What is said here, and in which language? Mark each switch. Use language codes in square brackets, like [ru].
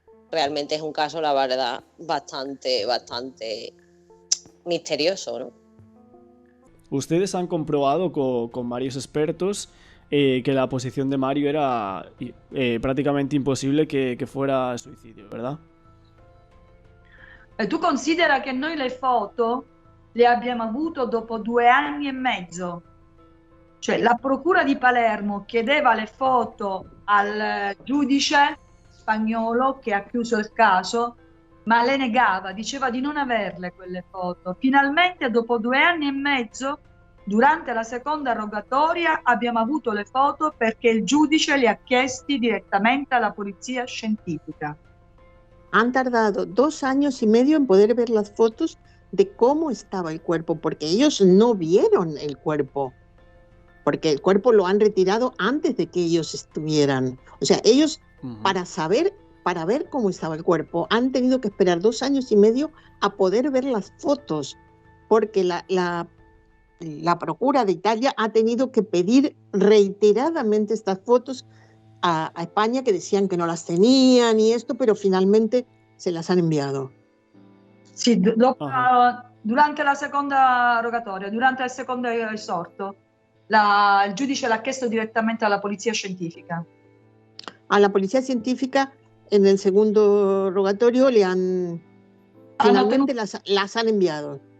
[es] Realmente es un caso, la verdad, bastante misterioso, ¿no? Ustedes han comprobado con varios expertos que la posición de Mario era prácticamente imposible que fuera suicidio, ¿verdad? [it] Tu considera che noi le foto le abbiamo avuto dopo 2 anni e mezzo. Cioè la procura di Palermo chiedeva le foto al giudice spagnolo che ha chiuso il caso, ma le negava, diceva di non averle quelle foto. Finalmente dopo 2 anni e mezzo, durante la seconda rogatoria, abbiamo avuto le foto perché il giudice le ha chiesti direttamente alla polizia scientifica. [es] Han tardado 2 años y medio en poder ver las fotos de cómo estaba el cuerpo, porque ellos no vieron el cuerpo, porque el cuerpo lo han retirado antes de que ellos estuvieran. O sea, ellos para ver cómo estaba el cuerpo, han tenido que esperar 2 años y medio a poder ver las fotos, porque la Procura de Italia ha tenido que pedir reiteradamente estas fotos a España, que decían que no las tenían y esto, pero finalmente se las han enviado. [it] Sì, durante la seconda rogatoria, durante il secondo esorto, il giudice l'ha chiesto direttamente alla polizia scientifica. [es] A la policía científica en el segundo rogatorio finalmente las han enviado.